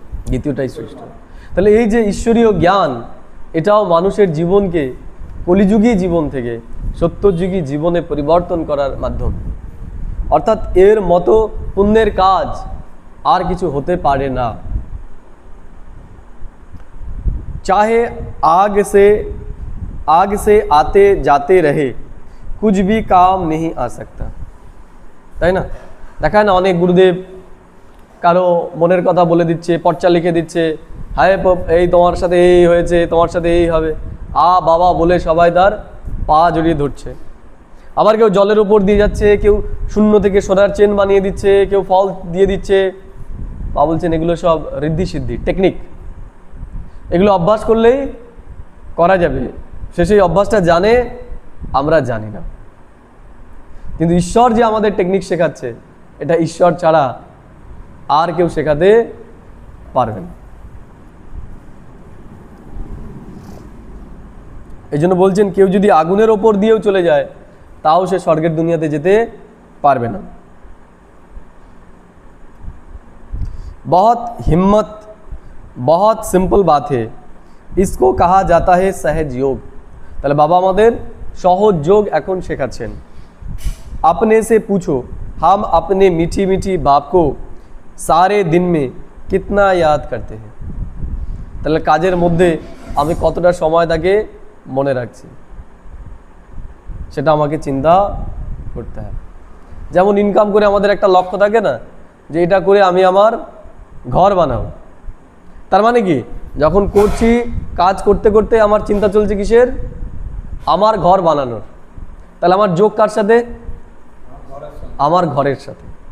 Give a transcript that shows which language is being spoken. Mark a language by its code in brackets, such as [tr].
[bn] দ্বিতীয়টাই শ্রেষ্ঠ। তাহলে এই যে ঈশ্বরীয় জ্ঞান, এটাও মানুষের জীবনকে কলিযুগী জীবন থেকে সত্যযুগী জীবনে পরিবর্তন করার মাধ্যম। অর্থাৎ এর মতো পুণ্যের কাজ আর কিছু হতে পারে না। [hi] चाहे आग से आते जाते रहे कुछ भी काम नहीं आ सकता, [bn] তাই না? দেখায় না অনেক গুরুদেব কারো মনের কথা বলে দিচ্ছে, পর্চা লিখে দিচ্ছে, হায় এই তোমার সাথে এই হয়েছে, তোমার সাথে এই হবে, বাবা বলে সবাই তার পা জড়িয়ে ধরছে। আবার কেউ জলের উপর দিয়ে যাচ্ছে, কেউ শূন্য থেকে সোনার চেন বানিয়ে দিচ্ছে, কেউ ফল দিয়ে দিচ্ছে। বাবা বলছেন এগুলো সব ঋদ্ধি সিদ্ধি টেকনিক, এগুলো অভ্যাস করলেই করা যাবে। সে সেই অভ্যাসটা জানে, আমরা জানি না। কিন্তু ঈশ্বর যে আমাদের টেকনিক শেখাচ্ছে, এটা ঈশ্বর ছাড়া আর কেউ শেখাতে পারবে না। এই জন্য বলছেন কেউ যদি আগুনের ওপর দিয়েও চলে যায় তাও সে স্বর্গের দুনিয়াতে যেতে পারবে না। [hi] बहुत हिम्मत, बहुत सिंपल बात है, इसको कहा जाता है सहज योग। [bn] তাহলে বাবা আমাদের সহজ যোগ এখন শেখাচ্ছেন। [hi] अपने से पूछो हम अपने मीठी मीठी बाप को सारे दिन में कितना याद करते हैं। [bn] তাহলে কাজের মধ্যে আমি কতটা সময় তাকে মনে রাখছি সেটা আমাকে চিন্তা করতে হবে। যেমন ইনকাম করে আমাদের একটা লক্ষ্য থাকে না, যে এটা করে আমি আমার ঘর বানাবো। তার মানে কি, যখন করছি কাজ করতে করতে আমার চিন্তা চলছে কিসের? আমার ঘর বানানোর। তাহলে আমার যোগ কার সাথে? আমার ঘরের সাথে।